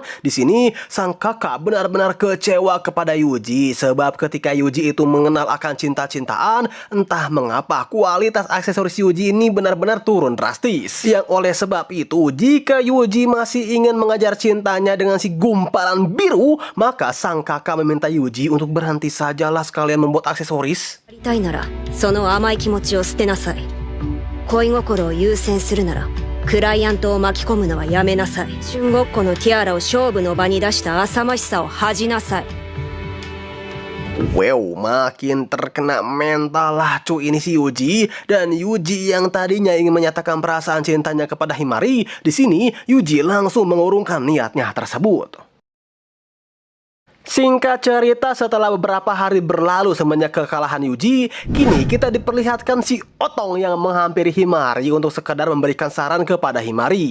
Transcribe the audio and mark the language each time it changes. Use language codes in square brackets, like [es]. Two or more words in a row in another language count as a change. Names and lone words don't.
[id] Di sini sang kakak benar-benar kecewa kepada Yuji sebab ketika Yuji itu mengenal akan cinta-cintaan, entah mengapa kualitas aksesoris Yuji ini benar-benar turun drastis. Yang oleh sebab itu, jika Yuji masih ingin mengajar cintanya dengan si gumpalan biru, maka sang kakak meminta Yuji untuk berhenti sajalah sekalian membuat aksesoris. [ja] やりたいならその甘い気持ちを捨てなさい。 恋心を優先するならクライアントを巻き込むのはやめなさい。春ごっこのティアラを勝負の場に出した浅ましさを恥じなさい。 [id] Wow, makin terkena mental lah cuy ini si Yuji. Dan Yuji yang tadinya ingin menyatakan perasaan cintanya kepada Himari, di sini Yuji langsung mengurungkan niatnya tersebut. Singkat cerita, setelah beberapa hari berlalu semenjak kekalahan Yuji, kini kita diperlihatkan si Otong yang menghampiri Himari untuk sekedar memberikan saran kepada Himari.